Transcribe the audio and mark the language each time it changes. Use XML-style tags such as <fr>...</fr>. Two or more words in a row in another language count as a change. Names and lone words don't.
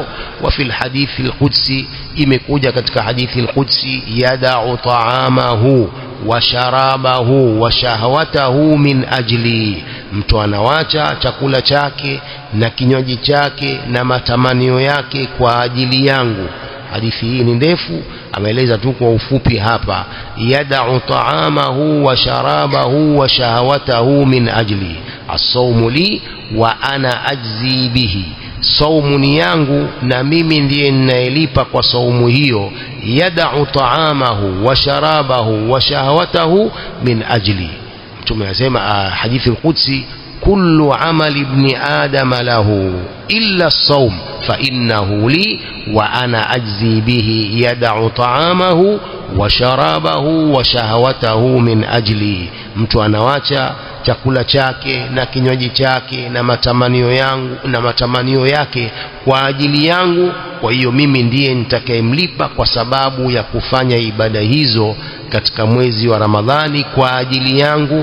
<ar>وفي الحديث القدسي,</ar> <sw>imekuja katika hadithi al-qudsi,</sw> <ar>يدع طعامه وشرابه وشهوته من أجلي,</ar> <sw>mtu anawacha chakula chake na kinywaji chake na matamanio yake kwa ajili yangu. Hadithi hii ni ndefu, ameeleza tu kwa ufupi hapa.</sw> <ar>يدع طعامه وشرابه وشهوته من أجلي الصوم لي وأنا أجزي به,</ar> <sw>saumu ni yangu na mimi ndiye ninayelipa kwa saumu hiyo.</sw> <ar>يدع طعامه وشرابه وشهوته من أجلي.</ar> <sw>Mtume anasema</sw> <ar>الحديث القدسي كل عمل ابن آدم له إلا الصوم فإنه لي وأنا أجزي به. يدع طعامه وشرابه وشهوته من أجلي,</ar> <sw>mtu anawacha chakula chake na kinywaji chake na matamanio yake kwa ajili yangu. Kwa hiyo mimi ndiye nitakayemlipa kwa sababu ya kufanya ibada hizo katika mwezi wa Ramadhani kwa ajili yangu.</sw>